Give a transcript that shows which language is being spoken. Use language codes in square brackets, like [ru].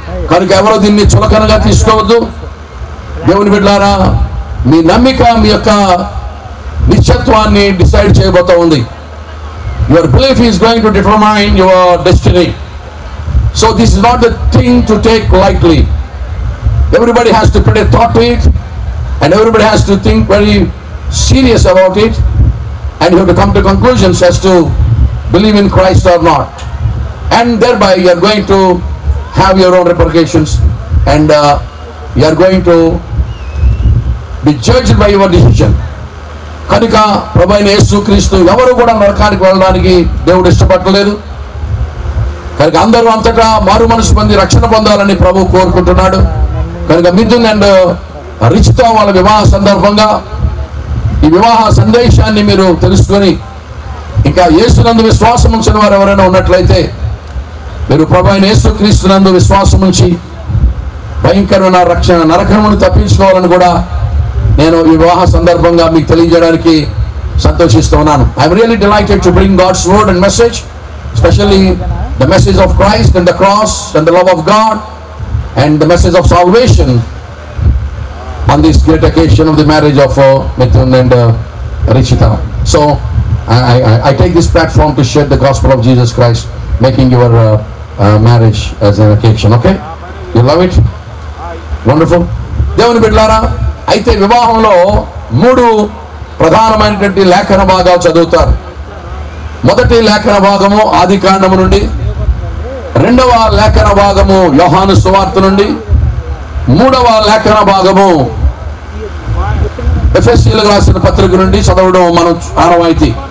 [te] కనుక ఎవరో దీన్ని చులకనగా తీసుకోవద్దు. దేవుని బిడ్డలారా, మీ నమ్మిక మీ యొక్క నిశ్చత్వాన్ని డిసైడ్ చేయబోతా ఉంది. [en] Your belief is going to determine your destiny. So this is not the thing to take lightly. Everybody has to put a thought to it and everybody has to think very serious about it, and you have to come to conclusions as to believe in Christ or not, and thereby you are going to have your own repercussions, and you are going to be judged by your decision. [te] కనుక ప్రభు అయిన యేసు క్రీస్తు ఎవరు కూడా నరకానికి వెళ్ళడానికి దేవుడు ఇష్టపడలేదు. కనుక అందరూ అంతటా మారు మనసు పొంది రక్షణ పొందాలని ప్రభు కోరుకుంటున్నాడు. కనుక మిథున్ అండ్ రిచిత వాళ్ళ వివాహ సందర్భంగా ఈ వివాహ సందేశాన్ని మీరు తెలుసుకొని ఇంకా యేసునందు విశ్వాసం ఉంచిన వారు ఎవరైనా ఉన్నట్లయితే మీరు ప్రభు అయిన యేసు క్రీస్తునందు విశ్వాసం ఉంచి భయంకరమైన రక్షణ నరకమును తప్పించుకోవాలని కూడా నేను ఈ వివాహ సందర్భంగా మీకు తెలియజేయడానికి సంతోషిస్తూ ఉన్నాను. [en] I'm really delighted to bring God's word and message, especially the message of Christ and the cross and the love of God and the message of salvation on this great occasion of the marriage of Mithun and Richita. So I take this platform to share the gospel of Jesus Christ, making your marriage as an occasion. Okay, you love it? Wonderful. [te] దేవుని బిడ్డలారా, అయితే వివాహంలో 3 ప్రధానమైనటువంటి లేఖన భాగాలు చదువుతారు. మొదటి లేఖన భాగము ఆదికాండము నుండి, రెండవ లేఖన భాగము యోహాను సువార్త నుండి, మూడవ లేఖన భాగము ఎఫెసీయులకు రాసిన పత్రిక నుండి చదవడం మనం ఆనవాయితీ.